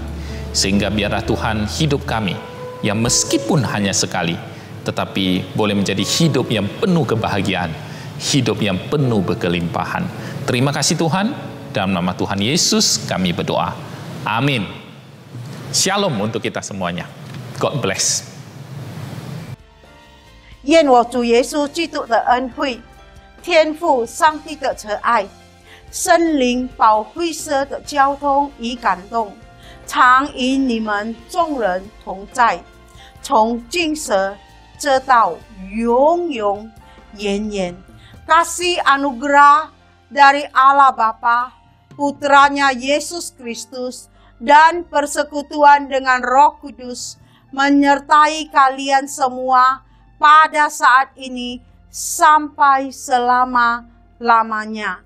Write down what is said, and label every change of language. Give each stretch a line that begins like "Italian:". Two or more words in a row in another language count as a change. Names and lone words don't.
Indonesian: Sehingga biarlah Tuhan hidup kami, yang meskipun hanya sekali, tetapi boleh menjadi hidup yang penuh kebahagiaan, hidup yang penuh berkelimpahan. Terima kasih Tuhan, dalam nama Tuhan Yesus kami berdoa. Amin. Shalom untuk kita semuanya.
English: God bless.
Chinese: 愿我主耶稣基督的恩惠、天父上帝的慈爱、圣灵保惠师的交通与感动，常与你们众人同在，从今时直到永永远远。
Indonesian: Kasih anugerah dari Allah Bapa, Putranya Yesus Kristus, dan persekutuan dengan Roh Kudus menyertai kalian semua pada saat ini sampai selama-lamanya.